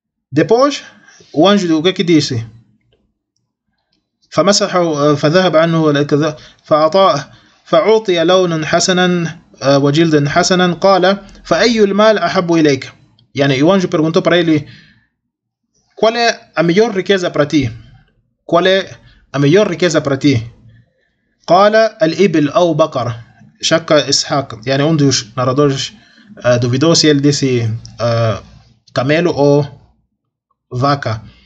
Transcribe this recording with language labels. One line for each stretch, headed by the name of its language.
Portuguese: Depois, o anjo, o que é que disse?
Arabic: فمسح فذهب عنه كذا فأعطى فأعطي لونا حسنا وجلدا حسنا قال فأي المال أحب إليك.
Portuguese: O anjo perguntou para ele: qual é a melhor riqueza para ti? Qual é a melhor riqueza para ti?
Arabic: قال الإبل أو بقر. شك إسحاق.
Portuguese: Um dos narradores duvidou se ele disse camelo ou vaca.